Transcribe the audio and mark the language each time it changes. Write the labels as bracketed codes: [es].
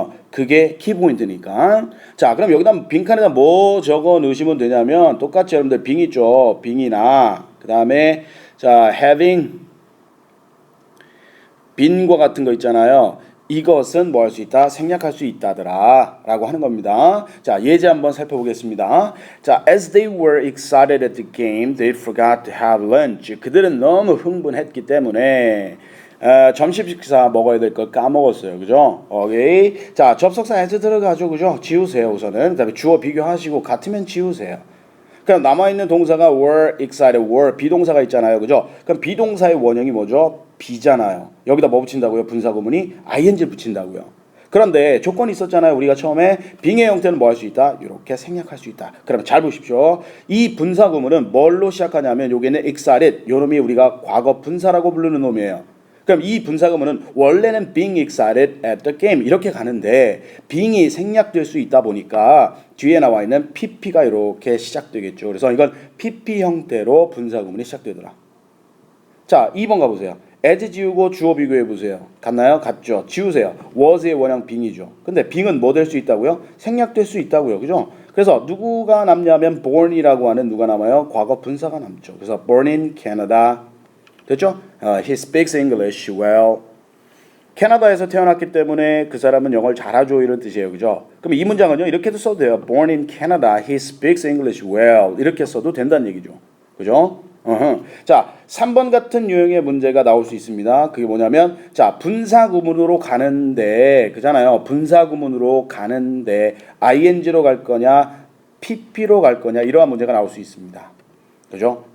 [ko] 그게 키포인트니까. 자, 그럼 여기다 빈칸에다 뭐 적어 넣으시면 되냐면 똑같이 여러분들 빙 있죠. 빙이나 그 다음에 자 having 빈과 같은 거 있잖아요. 이것은 뭐 할 수 있다? 생략할 수 있다더라 라고 하는 겁니다. 자 예제 한번 살펴보겠습니다. [en] 자 as they were excited at the game, they forgot to have lunch. [ko] 그들은 너무 흥분했기 때문에 점심 식사 먹어야 될 걸 까먹었어요. 그죠? 오케이. 자 접속사 as 들어가죠. 그죠? 지우세요 우선은. 그 다음에 주어 비교하시고 같으면 지우세요. 그럼 남아있는 동사가 were excited, were 비동사가 있잖아요. 그죠? 그럼 비동사의 원형이 뭐죠? be잖아요. 여기다 뭐 붙인다고요? 분사구문이 ing를 붙인다고요. 그런데 조건이 있었잖아요. 우리가 처음에 being의 형태는 뭐 할 수 있다? 이렇게 생략할 수 있다. 그럼 잘 보십시오. 이 분사구문은 뭘로 시작하냐면 여기는 excited, 요 놈이 우리가 과거 분사라고 부르는 놈이에요. 그럼 이 분사구문은 원래는 [en] being excited at the game [ko] 이렇게 가는데 being이 생략될 수 있다 보니까 뒤에 나와 있는 pp가 이렇게 시작되겠죠. 그래서 이건 pp 형태로 분사구문이 시작되더라. 자, 2번 가보세요. as 지우고 주어 비교해 보세요. 같나요? 같죠. 지우세요. was의 원형 being이죠. 근데 being은 뭐 될 수 있다고요? 생략될 수 있다고요. 그죠? 그래서 누구가 남냐면 born이라고 하는 누가 남아요? 과거 분사가 남죠. 그래서 [en] born in Canada [ko] 됐죠? [en] He speaks English well. [ko] 캐나다에서 태어났기 때문에 그 사람은 영어를 잘하죠 이런 뜻이에요. 그죠? 그럼 이 문장은요. 이렇게도 써도 돼요. [en] Born in Canada, he speaks English well. [ko] 이렇게 써도 된다는 얘기죠. 그죠? 자, 3번 같은 유형의 문제가 나올 수 있습니다. 그게 뭐냐면 자, 분사구문으로 가는데 그잖아요. 분사구문으로 가는데 ing로 갈 거냐 pp로 갈 거냐 이러한 문제가 나올 수 있습니다. 그죠?